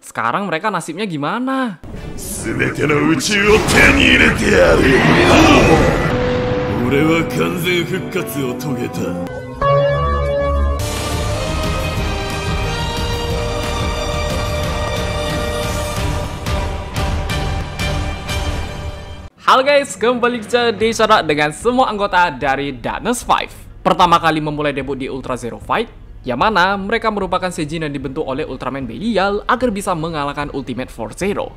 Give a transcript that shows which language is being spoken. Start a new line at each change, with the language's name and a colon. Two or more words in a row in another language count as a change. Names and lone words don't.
Indonesian: Sekarang mereka nasibnya gimana?
Japanese: 全ての宇宙を手に入れてやる。俺は完全復活を遂げた。
Indonesian: Halo guys, kembali di channel dengan semua anggota dari Darkness 5. Pertama kali memulai debut di Ultra Zero Fight, yang mana mereka merupakan Seijin yang dibentuk oleh Ultraman Belial agar bisa mengalahkan Ultimate Force Zero.